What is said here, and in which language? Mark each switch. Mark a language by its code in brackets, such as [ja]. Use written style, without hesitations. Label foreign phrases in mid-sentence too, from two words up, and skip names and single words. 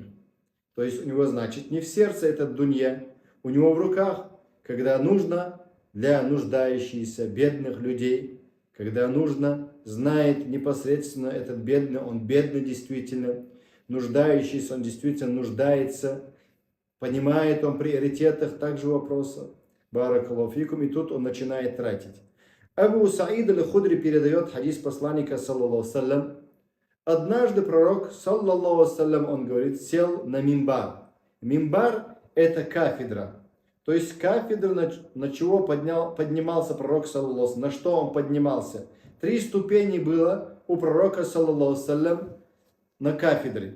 [ru] То есть у него, значит, не в сердце этот дунья, у него в руках, когда нужно для нуждающихся бедных людей, когда нужно, знает непосредственно этот бедный, он бедный действительно, нуждающийся, он действительно нуждается, понимает он приоритетах также вопроса. [ar] بارك الله فيكم, [ru] и тут он начинает тратить. Абу Саид аль-Худри передает хадис посланника, [ar] صلى الله سلم. [ru] Однажды пророк, [ar] صلى الله سلم, [ru] он говорит, сел на мимбар. Мимбар – это кафедра. То есть кафедра, на чего поднимался пророк, [ar] صلى الله سلم, [ru] на что он поднимался. 3 ступени было у пророка, [ar] صلى الله سلم, [ru] на кафедре.